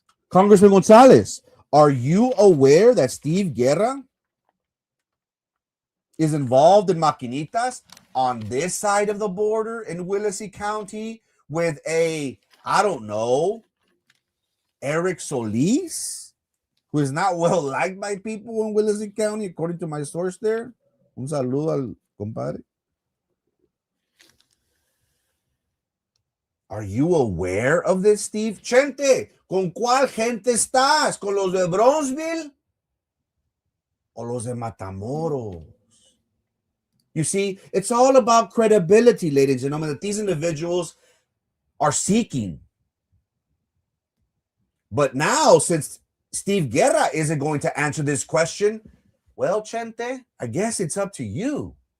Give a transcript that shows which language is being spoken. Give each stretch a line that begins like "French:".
English: Congressman Gonzalez, are you aware that Steve Guerra is involved in maquinitas on this side of the border in Willacy County with a, I don't know, Eric Solis, who is not well liked by people in Willacy County, according to my source there?
Spanish: Un saludo al compadre.
English: Are you aware of this, Steve?
Spanish: Chente, ¿con cuál gente estás? ¿Con los de Bronsbil o los de Matamoros?
English: You see, it's all about credibility, ladies and gentlemen, that these individuals are seeking. But now, since Steve Guerra isn't going to answer this question, well, Chente, I guess it's up to you.